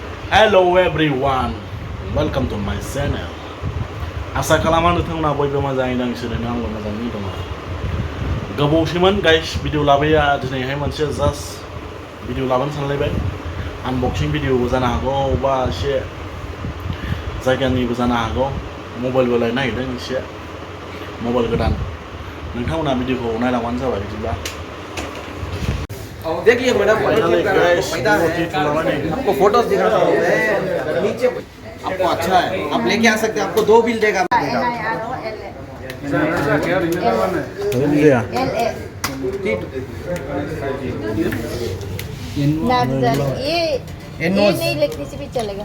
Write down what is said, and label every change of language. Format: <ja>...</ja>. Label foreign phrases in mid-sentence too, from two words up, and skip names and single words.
<en>Hello everyone, welcome to my channel.</en> <brx>आसा खालामो नोंथांमोना बयबो मोजाङै दं सोरनो आंबो मोजाङै दङ। गोबावसैमोन</brx> <en>guys video</en> <brx>लाबोया दिनैहाय मोनसे जास्ट भिडिअ लाबोनो सानलायबाय। आनबक्सिं भिडिअबो जानो हागौ बा एसे जायगानिबो जानो हागौ। मबाइलबो लायनो नागिरदों एसे मबाइल गोदान। नोंथांमोना भिडिअखौ नायलांबानो जाबाय बिदिब्ला।</brx> <hi>देखिए मैडम आपको फोटोज दिखा रहा हूँ नीचे आपको अच्छा है आप लेके आ सकते हैं आपको 2 बिल देगा ये नहीं लिखने से भी चलेगा</hi>